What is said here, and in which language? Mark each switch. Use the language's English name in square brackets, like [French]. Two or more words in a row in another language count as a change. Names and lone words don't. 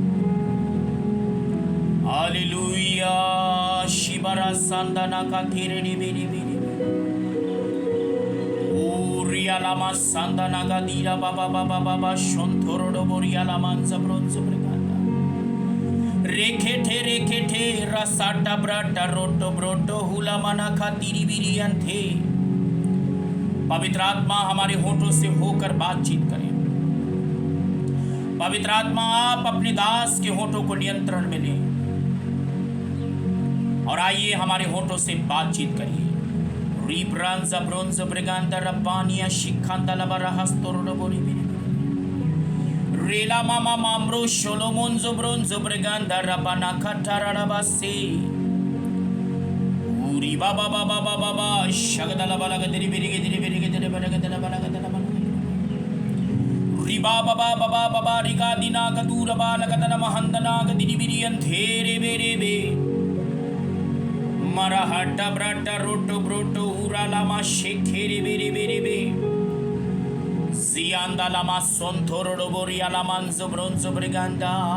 [Hindi] हालेलुया। शिबरा संदना का थेरेडी बेरी बेरी ओरियालामा संदना का दीरा बाबा बाबा बाबा शोंथोरोडो बोरियालामा जब्रोंजो ब्रिगांदा रेखे ठे रसाटा ब्राटा रोटो ब्रोटो हुलामाना का तीरी बिरियन थे। पवित्र आत्मा, हमारे होठों से होकर बातचीत करें। पवित्र आत्मा, आप अपने दास के होठों को नियंत्रण में लें और आइए हमारे होठों से बातचीत करिए। रीब्रांजा ब्रोंजो ब्रिगांदा रब्बानिया शिखांदा लबरा हस्तोरो बोरी रेला मामा मामरो शोलोमोंजो ब्रोंजो ब्रिगांदा रबाना खटारा रबासे पूरी बाबा बाबा बाबा शगदला बलगदरी बिरिगे दिरी बिरिगे दिरी बलगदला बलगदला रिबा बाबा बाबा बाबा रिगा दिना कदूर बाल कदन महंदना गदिरी बिरियन थेरे बेरे बे मरा हट्टा ब्राटा रोटो ब्रोटो उरा लामा शेखेरे बेरे बेरे बे जियांदा लामा सोंथोरो बोरिया लामांजो ब्रोंजो ब्रिगंदा